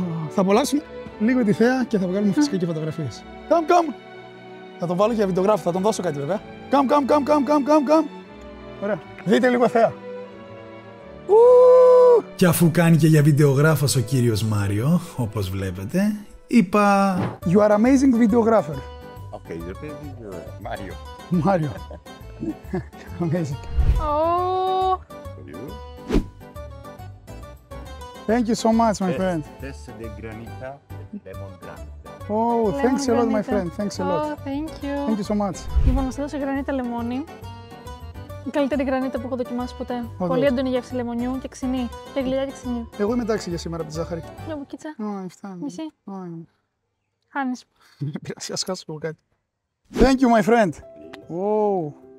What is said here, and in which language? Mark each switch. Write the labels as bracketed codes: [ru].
[el] Θα απολαύσουμε λίγο τη θέα και θα βγάλουμε φυσικά και φωτογραφίες. Come. Θα τον βάλω για βιντεογράφο, θα τον δώσω κάτι βέβαια. Come. Ωραία. Δείτε λίγο θέα. Και αφού κάνει και για βιντεογράφος ο κύριος Μάριο, όπως βλέπετε, είπα... [en] You are amazing videographer. Okay, your name is Mario. Mario. Amazing. Oh. You? Thank you so much, my friend. This is the granita lemon granite. Oh, thanks a lot, my Lemon friend. Thanks a lot. Oh, thank you. Thank you so much. [el] Λοιπόν, μας έδωσε γρανίτα λεμόνι. Η καλύτερη γρανίτα που έχω δοκιμάσει ποτέ. Πολύ έντονη γεύση λεμονιού και ξινή. Και γλυκιά και ξινή. Εγώ είμαι εντάξει για σήμερα από τη ζάχαρη. Μια μπουκίτσα. Όχι, φτάνει. Μισή. Όχι. Χάνεις. Πειράζει, ας χάσω εγώ κάτι. [en] Thank you, my friend. Wow.